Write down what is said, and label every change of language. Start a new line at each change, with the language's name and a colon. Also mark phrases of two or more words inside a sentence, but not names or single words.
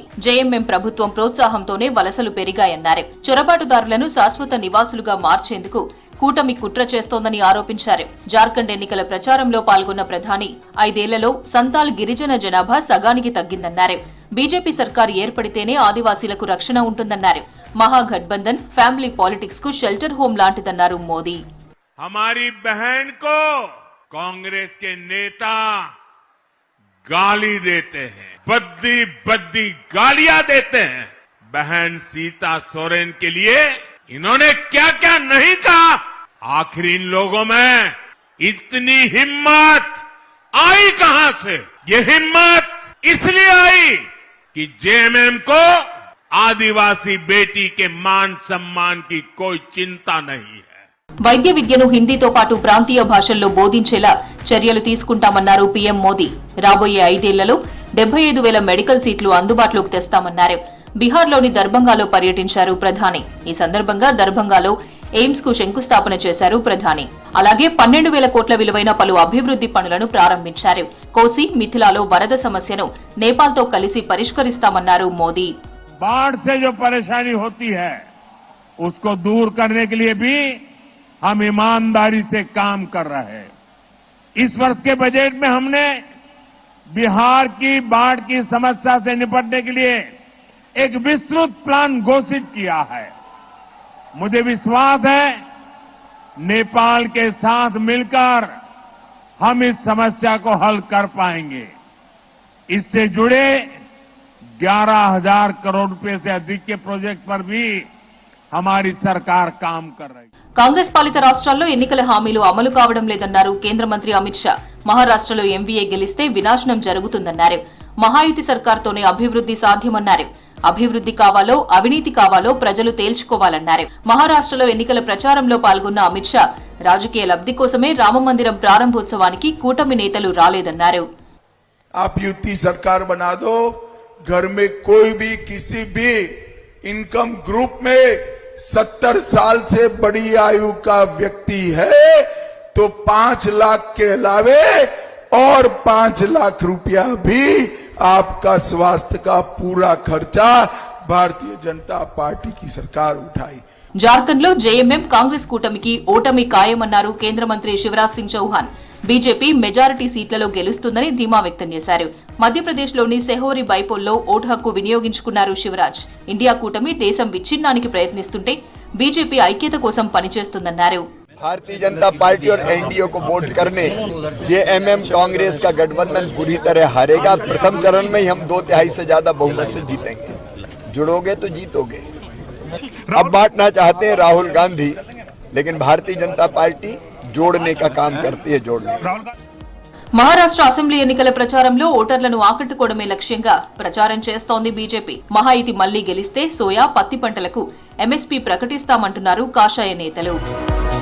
Telugu: జేఎంఎం ప్రభుత్వం ప్రోత్సాహంతోనే వలసలు పెరిగాయన్నారు. చొరబాటుదారులను శాశ్వత నివాసులుగా మార్చేందుకు కూటమి కుట్ర చేస్తోందని ఆరోపించారు. జార్ఖండ్ ఎన్నికల ప్రచారంలో పాల్గొన్న ప్రధాని 5 ఏళ్లలో సంతాల్ గిరిజన జనాభా సగానికి తగ్గిందన్నారు. బీజేపీ సర్కారు ఏర్పడితేనే ఆదివాసీలకు రక్షణ ఉంటుందన్నారు. మహాగఠబంధన్
English: family politics
Telugu: కు
English: shelter home
Telugu: లాంటిదన్నారు మోదీ.
Hindi: कांग्रेस के नेता गाली देते हैं, बद्दी बद्दी गालियां देते हैं। बहन सीता सोरेन के लिए इन्होंने क्या क्या नहीं कहा। आखिर इन लोगों में इतनी हिम्मत आई कहां से? ये हिम्मत इसलिए आई कि जेएमएम को आदिवासी बेटी के मान सम्मान की कोई चिंता नहीं है.
Telugu: వైద్య విద్యను హిందీతో పాటు ప్రాంతీయ భాషల్లో బోధించేలా చర్యలు తీసుకుంటామన్నారు పీఎం మోదీ. రాబోయే 5 ఏళ్లలో 75,000
English: medical seats
Telugu: అందుబాటులోకి తెస్తామన్నారు. బీహార్లోని దర్భంగాలో పర్యటించారు ప్రధాని. ఈ సందర్భంగా దర్భంగాలో ఎయిమ్స్ కు శంకుస్థాపన చేశారు ప్రధాని. అలాగే 12,000 కోట్ల విలువైన పలు అభివృద్ది పనులను ప్రారంభించారు. కోసి మిథిలాలో వరద సమస్యను నేపాల్తో కలిసి పరిష్కరిస్తామన్నారు మోదీ.
Hindi: बाढ़ से जो परेशानी होती है उसको दूर करने के लिए भी हम ईमानदारी से काम कर रहे हैं. इस वर्ष के बजट में हमने बिहार की बाढ़ की समस्या से निपटने के लिए एक विस्तृत प्लान घोषित किया है. मुझे विश्वास है नेपाल के साथ मिलकर हम इस समस्या को हल कर पाएंगे. इससे जुड़े 11,000 करोड़ रुपए से अधिक के प्रोजेक्ट पर भी हमारी सरकार काम कर रही है.
Telugu: కాంగ్రెస్ పాలిత రాష్ట్రాల్లో ఎన్నికల హామీలు అమలు కావడం లేదన్నారు కేంద్ర మంత్రి అమిత్ షా. మహారాష్ట్రలో ఎంవీఏ గెలిస్తే వినాశనం జరుగుతుందన్నారు. మహాయుతి సర్కార్తోనే అభివృద్ది సాధ్యమన్నారు. అభివృద్ది కావాలో అవినీతి కావాలో ప్రజలు తేల్చుకోవాలన్నారు. మహారాష్ట్రలో ఎన్నికల ప్రచారంలో పాల్గొన్న అమిత్ షా రాజకీయ లబ్ధి కోసమే రామమందిరం ప్రారంభోత్సవానికి కూటమి నేతలు రాలేదన్నారు.
Hindi: आप युति सरकार बना दो, घर में कोई भी किसी भी
English: income group
Hindi: में 70 साल से बड़ी आयु का व्यक्ति है तो 5 लाख के अलावे और 5 लाख रुपया भी आपका स्वास्थ्य का पूरा खर्चा भारतीय जनता पार्टी की सरकार उठाई.
Telugu: జార్ఖండ్ లో జేఎంఎం కాంగ్రెస్ కూటమికి ఓటమి ఖాయమన్నారు కేంద్ర మంత్రి శివరాజ్ సింగ్ చౌహాన్. బీజేపీ మెజారిటీ సీట్లలో గెలుస్తుందని ధీమా వ్యక్తం చేశారు. మధ్యప్రదేశ్లోని సెహోరి బైపోల్లో ఓటు హక్కు వినియోగించుకున్నారు శివరాజ్. ఇండియా కూటమి దేశం విచ్ఛిన్నానికి ప్రయత్నిస్తుంటే బీజేపీ ఐక్యత కోసం పనిచేస్తుందన్నారు.
Hindi: भारतीय जनता पार्टी और एनडीए को वोट करने जेएमएम कांग्रेस का गठबंधन पूरी तरह हारेगा. प्रथम चरण में ही हम 2/3 से ज्यादा बहुमत से जीतेंगे. जुड़ोगे तो जीतोगे. अब बांटना चाहते हैं राहुल गांधी, लेकिन भारतीय जनता पार्टी जोड़ने का काम करती है. जोड़ने
Telugu: మహారాష్ట్ర అసెంబ్లీ ఎన్నికల ప్రచారంలో ఓటర్లను ఆకట్టుకోవడమే లక్ష్యంగా ప్రచారం చేస్తోంది బీజేపీ. మహాయుతి మళ్లీ గెలిస్తే సోయా పత్తి పంటలకు ఎంఎస్పీ ప్రకటిస్తామంటున్నారు కాషాయ నేతలు.